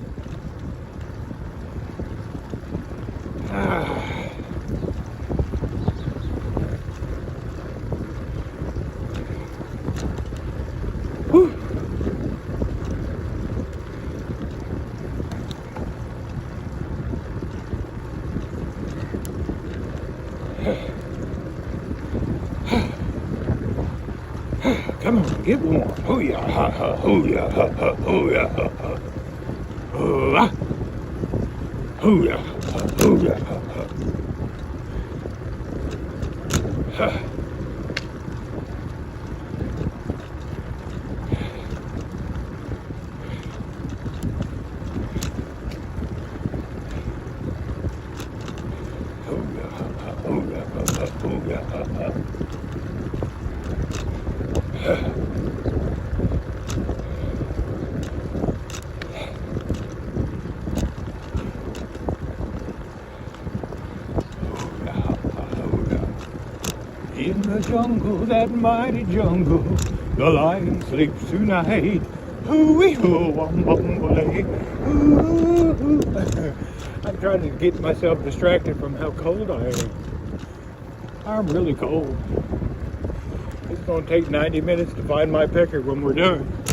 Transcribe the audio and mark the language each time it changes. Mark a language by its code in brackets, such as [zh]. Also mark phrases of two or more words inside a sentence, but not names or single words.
[en] Whew. Come on, get warm. Hoo-yah, ha, ha, hoo-yah, ha, ha, hoo-yah, ha, ha. Hoo-ah. Hoo-yah, ha, hoo-yah, ha, ha. Ha. Hoo-yah, ha, ha, hoo-yah, ha, ha, hoo-yah, ha, ha. In the jungle, that mighty jungle, the lion sleeps tonight. Hoo-wee, hoo-wum-bum-ba-lay. Hoo-hoo-hoo. I'm trying to get myself distracted from how cold I am. I'm really cold. It's going to take 90 minutes to find my pecker when we're done.